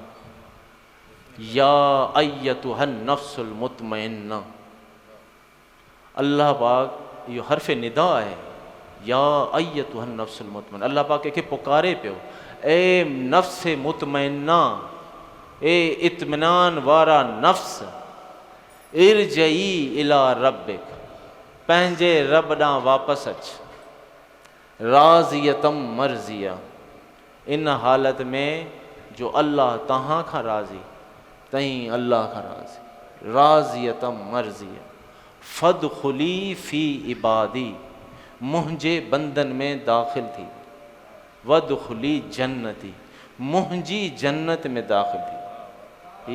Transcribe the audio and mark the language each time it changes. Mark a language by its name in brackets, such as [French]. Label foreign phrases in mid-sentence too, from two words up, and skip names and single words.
[Arabic] يا أيتها النفس المطمئنة, [Sindhi] अल्लाह पाक इहो हर्फ़ निदा आहे। [Arabic] يا أيتها النفس المطمئنة, [Sindhi] अल्लाह पाक कंहिंखे पुकारे पियो, ए नफ्स मुतमइन्ना, ए इत्मिनान वारा नफ्स, [Arabic] ارجعي إلى ربك, [Sindhi] पंहिंजे रब ॾांहुं वापसि अच, [Arabic] راضية مرضية, [Sindhi] इन हालत में जो अल्लाह तव्हां खां राज़ी तईं अल्लाह खां राज़ी, [Arabic] راضية مرضية, فادخلي في عبادي, [Sindhi] मुंहिंजे बंदन में दाख़िल थी, [Arabic] وادخلي جنتي, [Sindhi] मुंहिंजी जन्नत में दाख़िल थी।